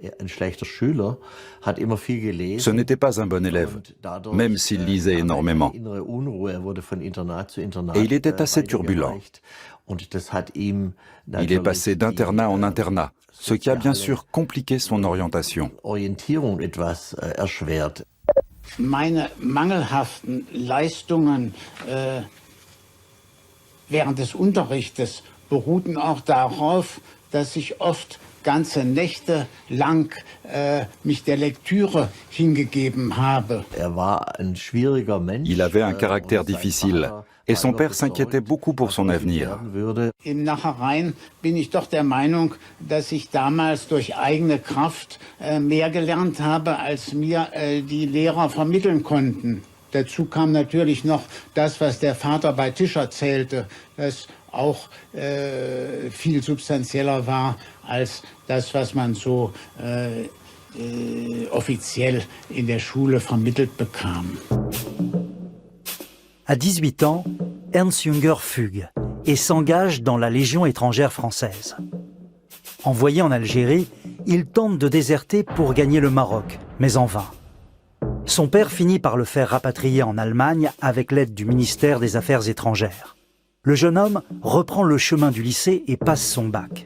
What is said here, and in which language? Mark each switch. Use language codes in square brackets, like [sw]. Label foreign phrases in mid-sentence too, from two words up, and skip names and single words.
[fr] Ce n'était pas un bon élève, même s'il lisait énormément. Et il était assez turbulent. Il est passé d'internat en internat, ce qui a bien sûr compliqué son orientation. [de] Meine mangelhaften Leistungen während des Unterrichtes beruhten auch darauf, dass ich oft ganze Nächte lang mich der Lektüre hingegeben habe. [fr] Il avait un caractère difficile et son père s'inquiétait beaucoup pour son avenir. [de] Im Nachhinein bin ich doch der Meinung, dass ich damals durch eigene Kraft mehr gelernt habe, als mir die Lehrer vermitteln konnten. Dazu kam natürlich noch das, was der Vater bei Tisch erzählte, das auch viel substanzieller war als das, was man so offiziell in der Schule vermittelt bekam. [fr] À 18 ans, Ernst Jünger fugue et s'engage dans la Légion étrangère française. Envoyé en Algérie, il tente de déserter pour gagner le Maroc, mais en vain. Son père finit par le faire rapatrier en Allemagne avec l'aide du ministère des Affaires étrangères. Le jeune homme reprend le chemin du lycée et passe son bac.